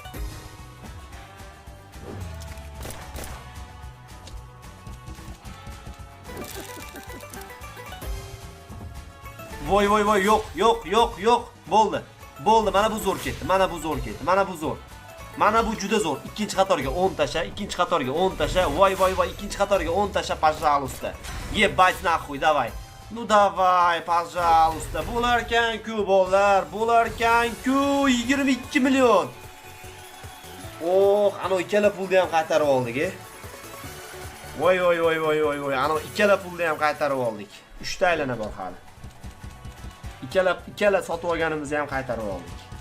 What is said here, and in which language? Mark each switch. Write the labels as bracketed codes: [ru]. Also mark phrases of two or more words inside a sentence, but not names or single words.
[uz] Voy yo'q. Bo'ldi. Mana bu zo'r ketdi. Mana bu juda zo'r. Ikkinchi qatorga 10 tasha, Voy, ikkinchi qatorga 10 tasha, [ru] пожалуйста. Ебать нахуй, давай. Ну давай, пожалуйста. [uz] Bo'larkan-ku bolalar, 22 million. Ana ikkala pulni ham qaytarib oldik, Voy, ana ikkala pulni ham qaytarib oldik. 3 ta aylana bor hali. Ikkala sotib olganimizni ham qaytarib oldik.